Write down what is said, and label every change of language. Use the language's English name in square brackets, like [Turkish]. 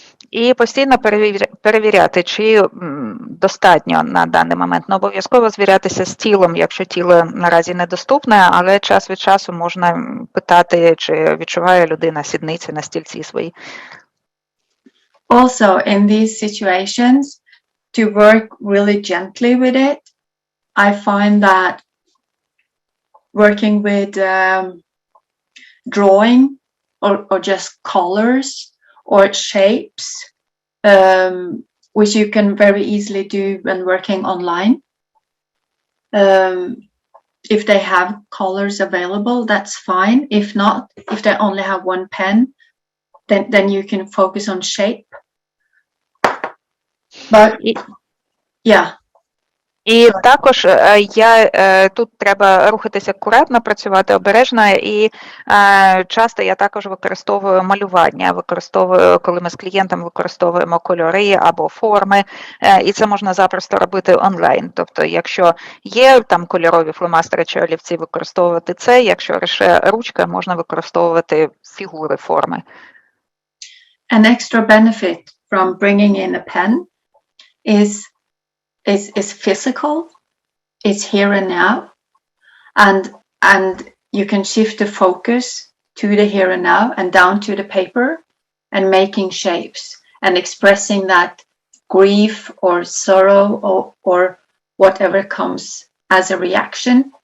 [Ukrainian] І постійно перевіряти, чи достатньо на даний момент. Не обов'язково звірятися з тілом, якщо тіло наразі недоступне, але час від часу можна питати, чи відчуває людина сідниці на стільці свої. [English] Also, in these situations, to work really gently with it, I find that working with drawing or just colors or shapes, which you can very easily do when working online. If they have colors available, that's fine. If not, if they only have one pen, then you can focus on shape. But yeah. [Ukrainian] І також тут треба рухатися акуратно, працювати обережно, і часто я також використовую малювання, коли ми з клієнтом використовуємо кольори або форми, і це можна запросто робити онлайн. Тобто, якщо є там кольорові фломастери чи олівці, використовувати це, якщо лише ручка, можна використовувати фігури, форми. [English] An extra benefit from bringing in a pen is physical, it's here and now, and you can shift the focus to the here and now and down to the paper and making shapes and expressing that grief or sorrow or whatever comes as a reaction.